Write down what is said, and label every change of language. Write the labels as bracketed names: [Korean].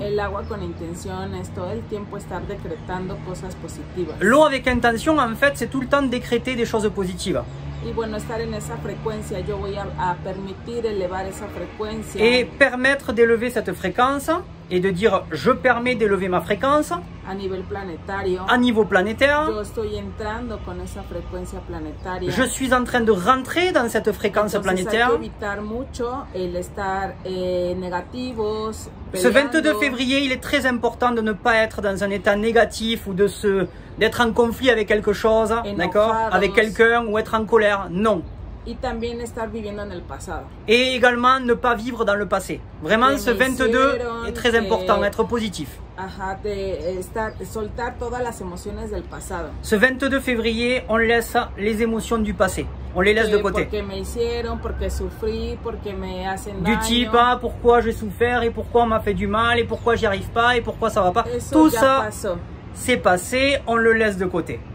[Spanish] El agua con intención es todo el tiempo estar decretando cosas positivas. [French] L'eau avec intention, en fait, c'est tout le temps décréter des choses positives. [Spanish] Y bueno, estar en esa frecuencia, yo voy a permitir elevar esa frecuencia. [French] Et permettre d'élever cette fréquence et de dire je permets d'élever ma fréquence [Spanish] a nivel planetario. [French] À niveau planétaire. [Spanish] Yo estoy entrando con esa frecuencia planetaria. [French] Je suis en train de rentrer dans cette fréquence planétaire. [Spanish] Hay que evitar mucho el estar negativos. [French] Ce 22 février, il est très important de ne pas être dans un état négatif ou d'être en conflit avec quelque chose, d'accord, avec quelqu'un ou être en colère. Non. [Spanish] Y también estar viviendo en el pasado. [French] Et également ne pas vivre dans le passé. Vraiment, ce 22 est très important, être positif. [Spanish] Ajá, soltar todas las emociones del pasado. [French] Ce 22 février, on laisse les émotions du passé. On les laisse de côté. [Spanish] Porque me hicieron, porque sufrí, porque me hacen daño. [French] Du type, ah, pourquoi j'ai souffert et pourquoi on m'a fait du mal et pourquoi j'y arrive pas et pourquoi ça va pas. [Spanish] Eso [French] Tout [Spanish] ya [French] ça, [Spanish] pasó. [French] C'est passé, on le laisse de côté.